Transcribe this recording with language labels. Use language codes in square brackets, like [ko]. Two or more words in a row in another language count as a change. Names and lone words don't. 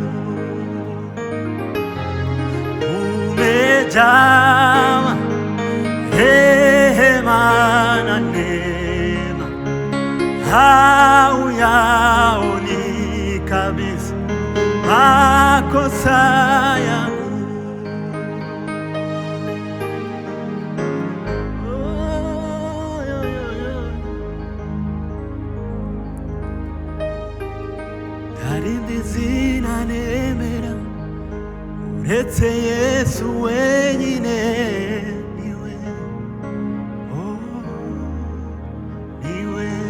[sw] Umejawa rehema na neema, hauyaoni kabisa makosa yangu. [rw] Ntarindi zina nemera uretse Yesu wenyine, niwe, oh, niwe.